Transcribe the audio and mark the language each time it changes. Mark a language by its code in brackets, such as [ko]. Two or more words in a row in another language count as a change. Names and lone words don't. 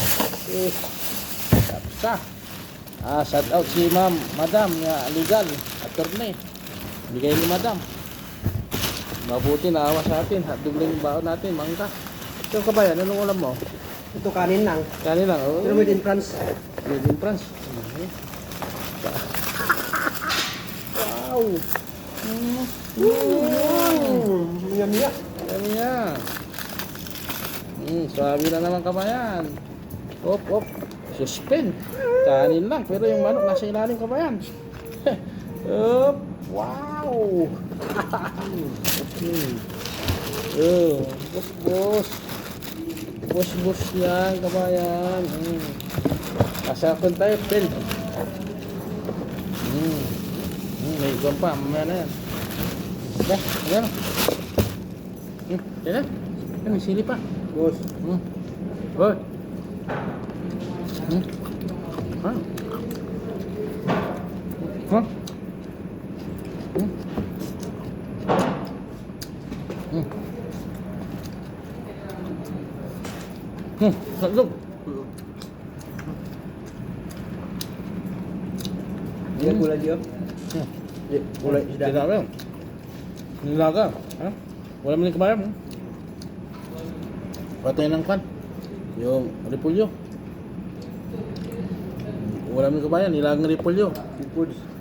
[tl] Tapsa. [en] Shout out [tl] si Madam [en] legal attorney. [tl] Bigay ni Madam. Mabuti naawa sa atin. Hotdog lang yung baon natin, mangga. Ito kabayan, anong ulam mo? Ito kanin lang. Kanin lang, oh. Pero [en] made in France. Made in France. [tl] Wow! Miya-miya. Ayan niya. Swabe na naman kabayan. Op. Suspend. Kanin lang, pero yung manok nasa ilalim kabayan. Op. Wow! Bos yan kabayan. Kasakon tayo, Phil. May iguan pa, mamaya na yan. Ayan. Ayan. May sili pa. Bos. Boy. Salud. [ms] Ini gulai dia. Gulai sudah. Tidak ada. [tl] Nilaga. Ha? Wala man kabayan. Patay ng kan. Yung repolyo. Wala man kabayan, nilagang repolyo. Foods.